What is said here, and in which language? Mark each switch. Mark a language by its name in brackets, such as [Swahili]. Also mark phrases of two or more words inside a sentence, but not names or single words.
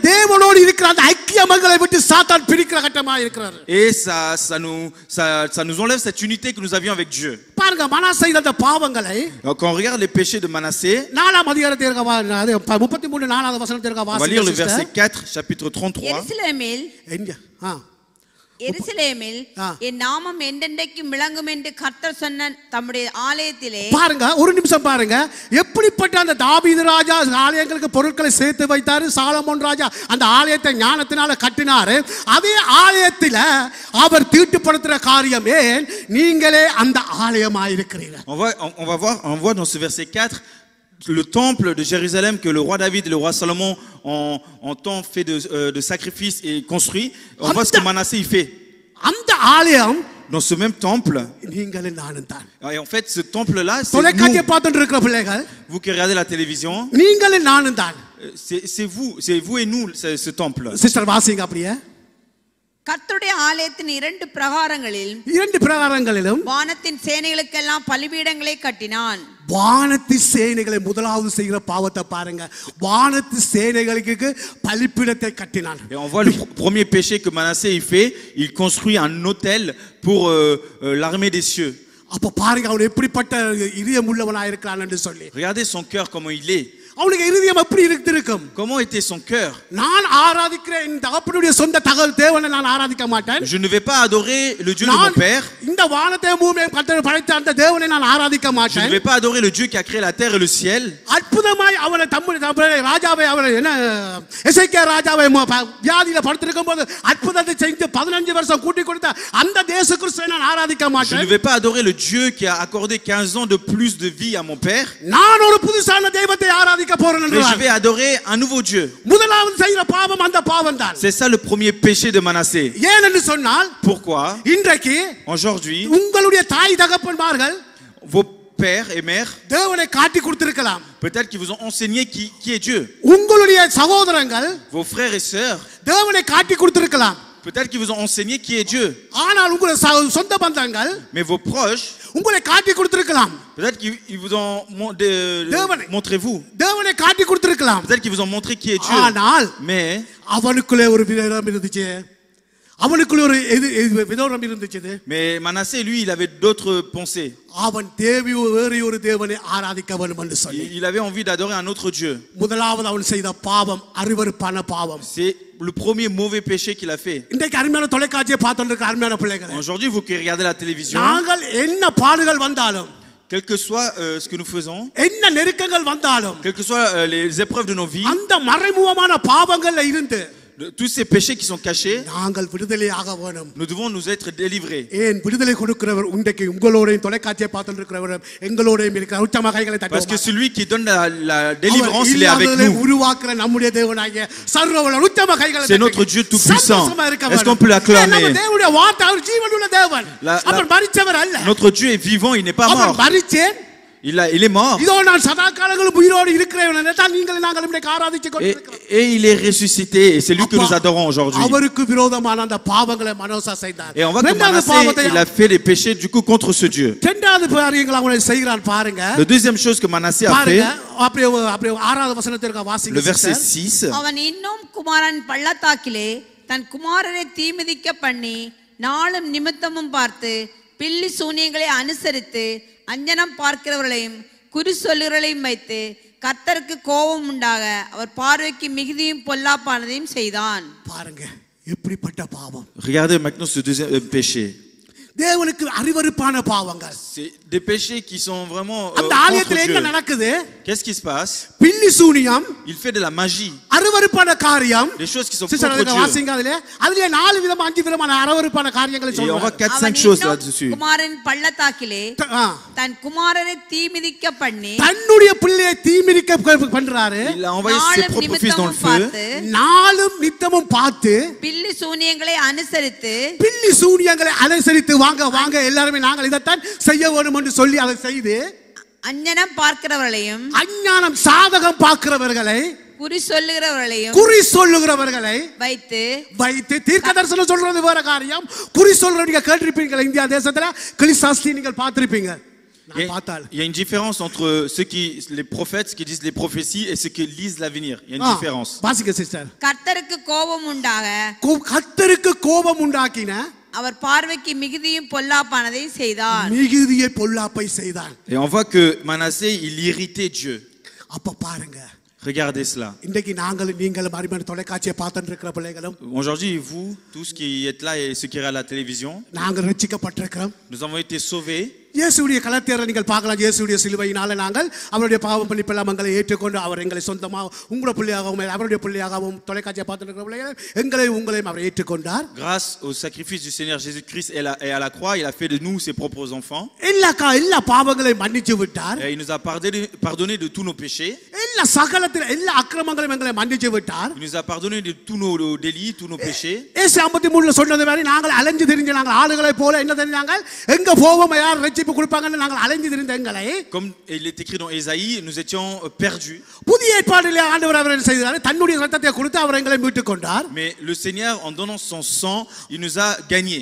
[French] Et ça nous enlève cette unité que nous avions avec Dieu. Donc, quand on regarde les péchés de Manassé, on va lire le verset 4, chapitre 33. [Tamil] எருசலேமில் என் நாமம் என்றென்றைக்கும் விளங்கும் என்று கர்த்தர் சொன்ன தம்முடைய ஆலயத்திலே. பாருங்க, ஒரு நிமிஷம் பாருங்க, எப்படிப்பட்ட அந்த தாவீது ராஜா ஆலயங்களுக்கு பொருட்களை சேர்த்து வைத்தாரு, சாலமோன் ராஜா அந்த ஆலயத்தை ஞானத்தினால கட்டினாரு. அதே ஆலயத்தில அவர் தீட்டுப்படுத்துற காரியம் ஏன்? நீங்களே அந்த ஆலயமாய் இருக்கிறீர்கள். [French] On voit dans ce verset 4 le temple de Jérusalem que le roi David et le roi Salomon ont tant fait de sacrifices et construit. On voit ce que Manassé il fait. [Tamil] அந்த ஆலயம் [French] Dans ce même temple, [Tamil] நீங்களும் நானும் தான். [French] et en fait, ce temple-là, c'est [Tamil] தொலைக்காட்சியை [French] nous. [Tamil] பார்த்துட்டு இருக்கிற பிள்ளைகள் [French] Vous qui regardez la télévision, [Tamil] நீங்களும் நானும் தான். [French] c'est vous et nous, ce temple. [Tamil] சிஸ்டர் வாசிங்க அப்படியே. கர்த்தருடைய ஆலயத்தின் 2 பிரகாரங்களில் 2 பிரகாரங்களிலும் வானத்தின் சேனைகளுக்கெல்லாம் பலிபீடங்களை கட்டினான். வானத்து சேனைகளை முதலாவது செய்கிற பாவத்தை பாருங்க. வானத்து சேனைகளுக்கு பலிபீடத்தை கட்டினான். [French] Et on voit le premier péché que Manassé il fait, il construit un autel pour l'armée des cieux. [Tamil] அப்ப பாருங்க அவன் எப்படிப்பட்ட இதயம் உள்ளவனா இருக்கிறான் என்று சொல்லி. [French] Regardez son cœur comment il est. [Tamil] அவனுக்கு இதயம் எப்படி இருந்திருக்கும்? [French] Comment était son cœur? [Tamil] நான் ஆராதிக்கிற இந்த தகப்பனுடைய சொந்த தேவனை நான் ஆராதிக்க மாட்டேன். [French] Je ne vais pas adorer le Dieu de mon père. [Tamil] இந்த வானத்தையும் பூமியையும் கர்த்தர் படைத்த அந்த தேவனை நான் ஆராதிக்க [French] Je [Tamil] மாட்டேன். [French] ne vais pas adorer le Dieu qui a créé la terre et le ciel. [Tamil] அற்புதமாய் அவனை தம்முடைய ராஜாவை அவனை என்ன எசேக்கியா ராஜாவை வியாதியில படுத்திருக்கும் போது அற்புதத்தை செஞ்சு 15 வருஷம் கூட்டி கொடுத்த அந்த இயேசு கிறிஸ்துவை நான் ஆராதிக்க [French] Je [Tamil] மாட்டேன். [French] ne vais pas adorer le Dieu qui a accordé 15 ans de plus de vie à mon père. [Tamil] நான் ஒரு புதுசான தெய்வத்தை ஆராதிக்க போறேன் [French] Mais je [Tamil] என்றார். [French] vais adorer un nouveau Dieu. [Tamil] முதலாவது செய்கிற பாவம் அந்த பாவம் தான். [French] C'est ça le premier péché de Manassé. [Tamil] ஏன் என்று சொன்னால் [French] Pourquoi? [Tamil] இன்றைக்கு [French] Aujourd'hui, [Tamil] உங்களுடைய தாய் தகப்பன்மார்கள் [French] vos pères et mères, [Tamil] தேவனை காட்டி கொடுத்திருக்கலாம். [French] peut-être qu'ils vous ont enseigné qui est Dieu. [Tamil] உங்களுடைய சகோதரங்கள் [French] Vos frères et sœurs, [Tamil] தேவனை காட்டி கொடுத்திருக்கலாம். [French] peut-être qu'ils vous ont enseigné qui est Dieu. [Tamil] ஆனால் உங்களுடைய சொந்த பந்தங்கள் [French] Mais vos proches, [Tamil] உங்களை காட்டி கொடுத்திருக்கலாம். [French] peut-être qu'ils vous ont montrez-vous. [Tamil] தேவனை காட்டி கொடுத்திருக்கலாம். [French] Peut-être qu'ils vous ont montré qui est Dieu. [Tamil] ஆனால் [French] Mais [Tamil] அவனுக்குள்ளே ஒரு விதம் இருந்துச்சு. அவனுக்குள்ளே ஒரு விதம் இருந்துச்சு. [French] Mais Manassé, lui, il avait d'autres pensées. [Tamil] அவன் வேறு ஒரு தேவனை ஆராதிக்க வேண்டும் என்று சொல்லி [French] Il avait envie d'adorer un autre Dieu. [Tamil] முதலாவது அவன் செய்த பாவம் அருவருப்பான பாவம். [French] C'est le premier mauvais péché qu'il a fait. [Tamil] இன்றைக்கு அருமையான தொலைக்காட்சியை பார்த்துட்டு இருக்க அருமையான பிள்ளைகளே, [French] Aujourd'hui, vous qui regardez la télévision, [Tamil] நாங்கள் என்ன பாடுகள் வந்தாலும், [French] quel que soit ce que nous faisons, [Tamil] என்ன நெருக்கங்கள் வந்தாலும், [French] quelles que soient les épreuves de nos vies, [Tamil] அந்த மறைமுகமான பாவங்கள்ல இருந்து [French] tous ces péchés qui sont cachés, [Tamil] நாங்கள் விடுதலையாக வேணும். [French] nous devons nous être délivrés. [Tamil] ஏன் விடுதலை கொடுக்கிறவர் இன்றைக்கு உங்களோடையும் தொலைக்காட்சியை பார்த்துட்டு இருக்கிறவர் எங்களோடையும் இருக்கிற உச்சமா கைகளை [French] Parce que [Tamil] தட்டுவோம். [French] celui qui donne la délivrance, il est avec nous. [Tamil] உருவாக்குற நம்முடைய தேவனாகிய சர்வவல்லவர் உச்சமா கைகளை [French] C'est notre Dieu tout-puissant. Est-ce qu'on peut l'acclamer? [Tamil] நம்ம தேவனுடைய வார்த்தை அவர் ஜீவனுள்ள தேவன். அவர் மரிச்சவர் அல்ல. [French] Notre Dieu est vivant, il n'est pas [Tamil] அவர் [French] mort. [Tamil] மரிச்சேன். [French] Il est mort. [Tamil] இதோ நான் சதா காலங்களும் உயிரோடு இருக்கிறேன் என்றால் நீங்கள் நாங்கள் இன்றைக்கு ஆராதிச்சு கொண்டிருக்கிறோம். [French] Et il est ressuscité et c'est lui que nous adorons aujourd'hui. [Tamil] அவருக்கு விரோதமான அந்த பாவங்களை மனோசா செய்தார். [French] Et on voit que Manassé, il a fait les péchés du coup contre ce Dieu. [Tamil] இரண்டாவது காரியங்களை அவன் செய்கிறான் பாருங்க. [French] La deuxième chose que Manassé a fait, [Tamil] அப்படியே ஆறாவது வசனத்திற்கு வாசிங்க. [French] le verset 6. [Tamil] அவன் இன்னும் குமாரன் பள்ளத்தாக்கிலே தன் குமாரனை தீமிதிக்க பண்ணி நாளும் நிமித்தமும் பார்த்து பில்லி சூனியங்களை அனுசரித்து அஞ்சனம் பார்க்கிறவர்களையும் குறி சொல்லுகிறவர்களையும் வைத்து கர்த்தருக்கு கோபம் உண்டாக அவர் பார்வைக்கு மிகுதியும் பொல்லாப்பானதையும் செய்தான். பாருங்க எப்படிப்பட்ட பாவம். [French] Regardez maintenant ce deuxième péché. [Tamil] தேவனுக்கு அருவருப்பான பாவங்கள். [French] C'est des péchés qui sont vraiment [Tamil] அந்த [French] contre [Tamil] ஆலயத்தில் என்ன [French] Dieu. [Tamil] நடக்குது? [French] Qu'est-ce qui se passe? [Tamil] பில்லி சூனியம், [French] Il fait de la magie, [Tamil] அருவருப்பான காரியம். [French] des choses qui sont [Tamil] சிஸ்டர் [French] contre Dieu. [Tamil] வாசிங்க அதுல 4 விதமா 5 விதமான அருவருப்பான காரியங்களை [French] Et on voit [Tamil] சொல்றாங்க. [French] 4-5 [Tamil] அவன் [French] choses [Tamil] இன்னும் [French] là-dessus. [Tamil] குமாரன் பள்ளத்தாக்கிலே ஆ. தன் குமாரனை தீமிதிக்க பண்ணி தன்னுடைய பிள்ளையை தீமிதிக்க பண்றாரு. [French] Il a envoyé ses [Tamil] நாளும் [French] propres fils dans le [Tamil] நிமித்தமும் [French] feu. [Tamil] பார்த்து நாளும் நித்தமும் பார்த்து பில்லி சூனியங்களை அனுசரித்து பில்லி சூனியங்களை அனுசரித்து வாங்க எல்லாருமே நாங்கள் இதைத்தான் செய்ய வேண்டும் என்று சொல்லி அதை செய்து அஞ்சனம் பார்க்கிறவர்களையும் அஞ்ஞானம் சாதகம் பார்க்கிறவர்களை குறி சொல்லுகிறவர்களையும் குறி சொல்லுகிறவர்களை வைத்து தீர்க்க தரிசனம் சொல்றது வேற காரியம். குறி சொல்றவங்க கேட்டிருப்பீங்க. இந்தியா தேசத்துல கிளிசாஸ்தி நீங்கள் பார்த்திருப்பீங்க. [French] Il y a une différence entre les prophètes qui disent les prophéties et ceux qui lisent l'avenir. Il y a une différence. [Tamil] வாசிங்க சிஸ்டர். கர்த்தருக்கு கோபம் உண்டாக கர்த்தருக்கு கோபம் உண்டாக்கின அவர் பார்வைக்கு மிகுதியும் பொல்லாப்பானதையும் செய்தார். மிகுதியை பொல்லாப்பை செய்தான். [French] Et on voit que Manassé, il irritait Dieu. [Tamil] அப்ப பாருங்க. [French] Regardez cela. [Tamil] இன்றைக்கு நீங்களும் அருமையான தொலைக்காட்சியை பார்த்துட்டு இருக்கிற பிள்ளைகளும், [French] Aujourd'hui, vous, tous qui êtes là et ceux qui regardent la télévision, [Tamil] நாங்கள் ரட்சிக்கப்பட்டிருக்கிறோம். [French] nous avons été sauvés. [Tamil] இயேசுடைய கலத்தியரை நீங்கள் பார்க்கலாம். இயேசுடைய சிலுவையினால நாங்கள் அவருடைய பாவ பழிப்பெல்லாமங்களை ஏற்றுக்கொண்டு அவர் எங்களை சொந்தமாக உங்களுடைய பிள்ளையாகவும் அவருடைய பிள்ளையாகவும் தொலைக்காட்சியை பார்த்துட்டு பிள்ளைகள் எங்களையும் உங்களையும் அவர் ஏற்றுக்கொண்டார். [French] Grâce au sacrifice du Seigneur Jésus-Christ et à la croix, il a fait de nous ses propres enfants. [Tamil] எல்லா பாவங்களையும் மன்னிச்சு விட்டார். [French] Et il nous a pardonné de tous nos péchés. [Tamil] எல்லா சகலத்தில் எல்லா அக்கிரமங்களையும் எங்களை மன்னிச்சு விட்டார். [French] Il nous a pardonné de tous nos délits, tous nos péchés. [Tamil] ஏசு 53 சொன்னது மாதிரி நாங்கள் அலைஞ்சு திரிஞ்ச நாங்கள் ஆளுகளை போல என்ன தெரிஞ்சாங்க எங்க போவோம் யார் ரட்சிப்பு கொடுப்பாங்கன்னு நாங்கள் அலைஞ்சு திரிந்த எங்களை [French] Comme il est écrit dans Ésaïe, nous étions perdus. [Tamil] புதிய ஏற்பாட்டிலே ஆண்டவர் அவர் என்ன செய்தார் தன்னுடைய ரத்தத்தை கொடுத்து அவர் எங்களை மீட்டுக் கொண்டார். [French] Mais le Seigneur, en donnant son sang, il nous a gagnés.